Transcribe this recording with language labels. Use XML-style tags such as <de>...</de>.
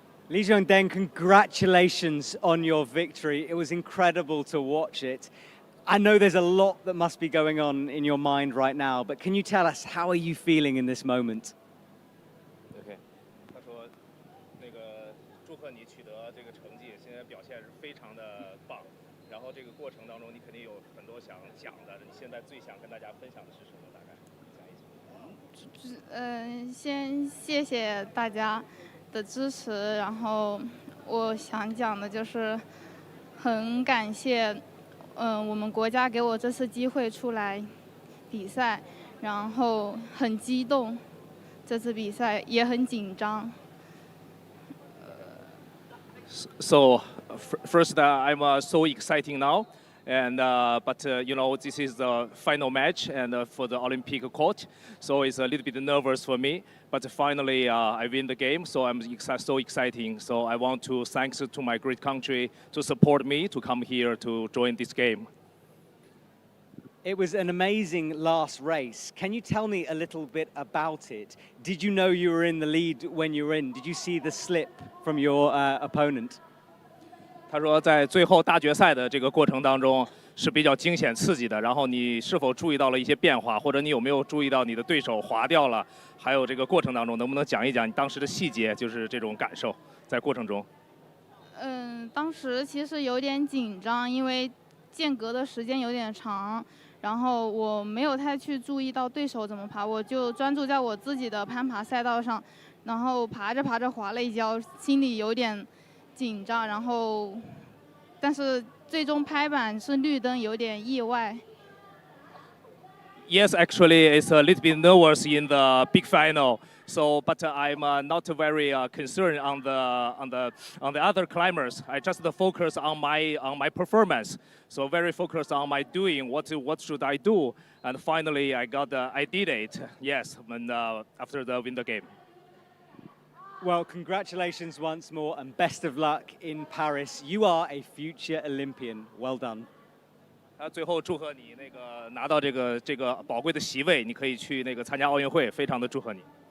<en>Lee Deng, congratulations on your victory. It was incredible to watch it. I know there's a lot that must be going on in your mind right now, but can you tell us, how are you feeling in this moment?</en> <zh>OK，他说，那个祝贺你取得这个成绩，现在表现是非常的棒。然后这个过程当中，你肯定有很多想讲的，你现在最想跟大家分享的是什么？大概讲一讲。先谢谢大家的支持，然后我想讲的就是很感谢，我们国家给我这次机会出来比赛，然后很激动，这次比赛也很紧张。</zh> <en>So first, I'm so exciting now, and but you know, this is the final match and for the Olympic court, so it's a little bit nervous for me. But finally, I win the game, so I'm so exciting. So I want to thanks to my great country to support me to come here to join this game. It was an amazing last race. Can you tell me a little bit about it? Did you know you were in the lead when you were in? Did you see the slip from your opponent?</en> <zh>他说，在最后大决赛的这个过程当中是比较惊险刺激的。然后你是否注意到了一些变化，或者你有没有注意到你的对手滑掉了？还有这个过程当中，能不能讲一讲你当时的细节，就是这种感受在过程中？当时其实有点紧张，因为间隔的时间有点长，然后我没有太去注意到对手怎么爬，我就专注在我自己的攀爬赛道上，然后爬着爬着滑了一跤，心里有点紧张，然后但是最终拍板是绿灯，有点意外。</zh> <en>Yes, actually, it's a little bit nervous in the big final. So, but I'm not very concerned on the other climbers. I just focus on my performance. So very focused on my doing. What should I do? And finally, I did it. Yes, and after the win the game. Well, congratulations once more and best of luck in Paris. You are a future Olympian. Well done.</en> <zh>最后祝贺你拿到这个宝贵的席位，你可以去参加奥运会，非常的祝贺你。</zh>